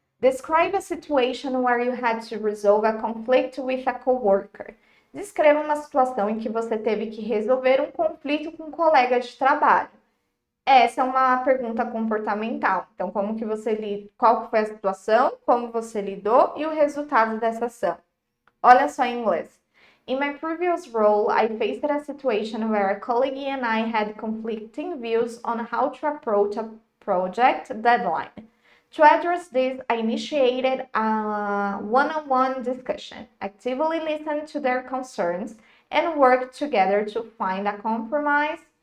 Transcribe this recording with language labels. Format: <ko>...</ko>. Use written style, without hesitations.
<en>Describe a situation where you had to resolve a conflict with a coworker.</en> <pt>Descreva uma situação em que você teve que resolver um conflito com um colega de trabalho. Essa é uma pergunta comportamental. Então, como que você qual foi a situação, como você lidou e o resultado dessa ação. Olha só em inglês.</pt> <en>In my previous role, I faced a situation where a colleague and I had conflicting views on how to approach a project deadline. To address this, I initiated a one-on-one discussion, actively listened to their concerns, and worked together to find a compromise.</en>